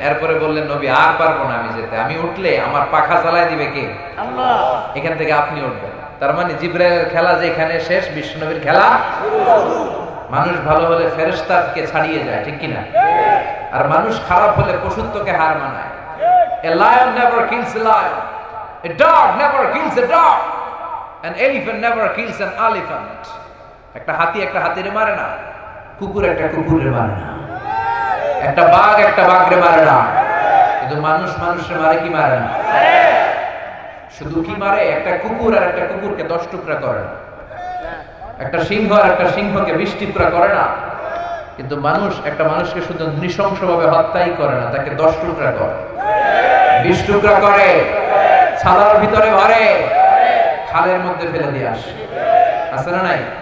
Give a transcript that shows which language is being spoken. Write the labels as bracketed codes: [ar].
[bn] এরপরে বললেন নবী আর পারবো না আমি যেতে, আমি উঠলে আমার পাখা চালায় দিবে কে? আল্লাহ। এখান থেকে আপনি উঠবেন। তার মানে জিবরাইলের খেলা যেখানে শেষ, বিশ্বনবীর খেলা শুরু। মানুষ ভালো হলে ফেরেশতাকে ছাড়িয়ে যায়, ঠিক কিনা? আর মানুষ খারাপ হলে পশুত্বকে হার মানায়। [en] A lion never kills a lion, a dog never kills a dog, an elephant never kills an elephant. [bn] একটা হাতি একটা হাতিরে মারে না, কুকুর একটা কুকুরে মারে না, একটা বাঘ একটা বাঘরে মারে না, কিন্তু মানুষ মানুষে মারে কি মারে না? শুধু কি মারে? একটা কুকুর আর একটা কুকুরকে 10 টুকরা করে না, একটা সিংহ আর একটা সিংহকে 20 টুকরা করে না, কিন্তু মানুষ একটা মানুষকে শুধু নৃশংসভাবে হত্যাই করে না, তাকে 10 টুকরা করে, 20 টুকরা করে, ছালার ভিতরে ভরে, খালের মধ্যে ফেলে দিয়ে আসে। আছে না নাই?